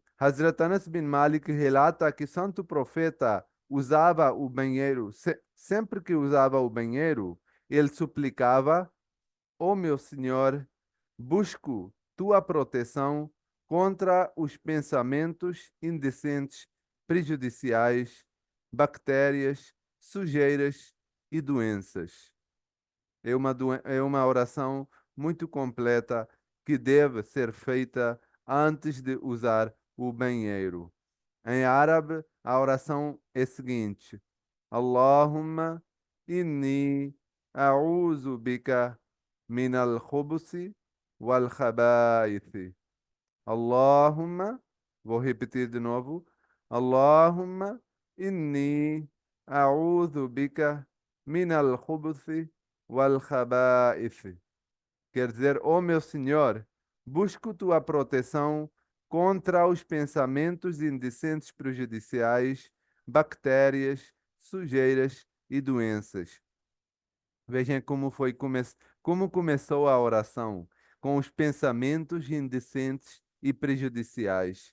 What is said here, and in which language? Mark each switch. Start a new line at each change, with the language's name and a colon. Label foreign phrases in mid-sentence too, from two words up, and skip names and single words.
Portuguese: Hazrat Anas bin Malik relata que Santo Profeta usava o banheiro, sempre que usava o banheiro, ele suplicava: Ó meu Senhor, busco tua proteção contra os pensamentos indecentes, prejudiciais, bactérias, sujeiras e doenças. é uma oração muito completa que deve ser feita antes de usar o banheiro. Em árabe, a oração é a seguinte:
Arabic: اللهم إني أعوذ بك من الخبث والخبائث. Allahumma,
Portuguese: vou repetir de novo.
Arabic: اللهم إني أعوذ بك من الخبث والخبائث.
Portuguese: Quer dizer, ó meu Senhor, busco tua proteção contra os pensamentos indecentes prejudiciais, bactérias, sujeiras e doenças. Vejam como começou a oração, com os pensamentos indecentes e prejudiciais.